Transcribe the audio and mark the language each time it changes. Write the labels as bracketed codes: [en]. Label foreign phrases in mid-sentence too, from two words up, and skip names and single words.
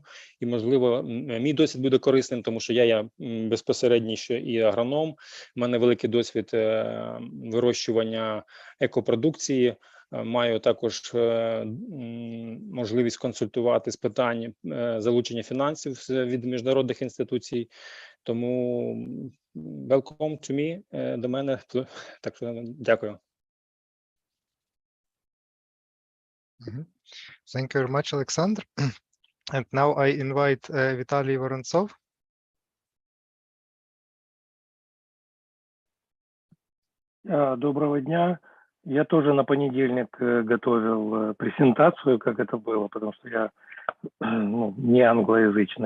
[uk] і, можливо, мій досвід буде корисним, тому що я безпосередньо ще і агроном, в мене великий досвід вирощування екопродукції, маю також можливість консультувати з питань залучення фінансів від міжнародних інституцій, тому [en] welcome to me, [uk] до мене, так що дякую. [en] Thank you very much, Alexander. And now I invite Vitaly Vorontsov. [uk] Доброго дня. [ru] Я тоже на понедельник готовил презентацию, как это было, потому что я не англоязычный.